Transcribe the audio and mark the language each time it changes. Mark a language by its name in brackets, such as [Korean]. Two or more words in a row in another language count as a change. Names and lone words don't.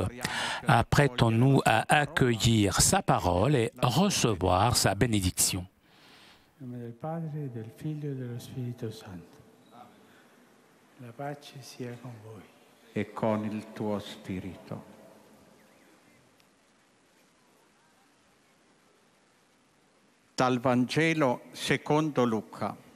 [French] Apprêtons-nous à accueillir sa parole et recevoir sa bénédiction. Au nom [Italian] del Padre, del Figlio e dello Spirito Santo. La pace sia con voi. E con il tuo spirito. Dal Vangelo secondo Luca.